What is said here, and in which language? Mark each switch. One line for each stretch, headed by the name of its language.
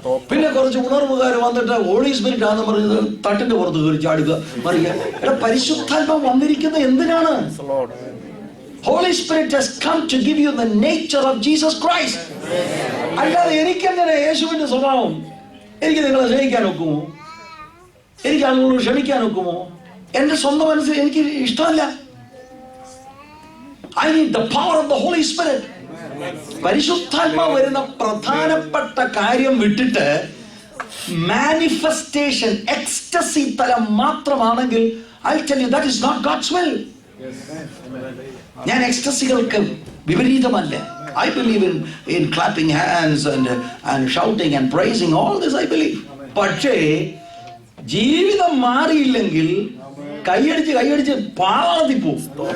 Malayalam: പിന്നെ കുറച്ച് ഉണർവുകാർ വന്നിട്ട് ഹോളി സ്പിരിറ്റ് ആണെന്ന് പറഞ്ഞത് തട്ടിന്റെ പുറത്ത് കയറി ചാടുക പറയുക. എടാ, പരിശുദ്ധാത്മ വന്നിരിക്കുന്നത് എന്തിനാണ്?
English: Holy Spirit has come to give you the nature of Jesus Christ.
Malayalam: അല്ലാതെ എനിക്കെങ്ങനെ യേശുവിന്റെ സ്വഭാവം? എനിക്ക് നിങ്ങളെ സ്നേഹിക്കാൻ ഒക്കുമോ? എനിക്ക് ആളുകളോട് ക്ഷമിക്കാൻ ഒക്കുമോ? എന്റെ സ്വന്തം മനസ്സിൽ എനിക്ക് ഇഷ്ടമല്ല.
English: I need the power of the Holy Spirit.
Malayalam: പരിശുദ്ധാത്മാവ് വരുന്ന പ്രധാനപ്പെട്ട കാര്യം വിട്ടിട്ട് മാനിഫെസ്റ്റേഷൻ, എക്സ്റ്റസി തലം മാത്രമാണെങ്കിൽ
English: I'll tell you that is not God's will.
Malayalam: ഞാൻ എക്സ്റ്റസികൾക്ക് വിപരീതമല്ല.
English: I believe in clapping hands and shouting and praising, all this I believe.
Malayalam: പക്ഷേ ജീവിതം മാറിയില്ലെങ്കിൽ കൈയടിച്ച് പാളാതി പോകും.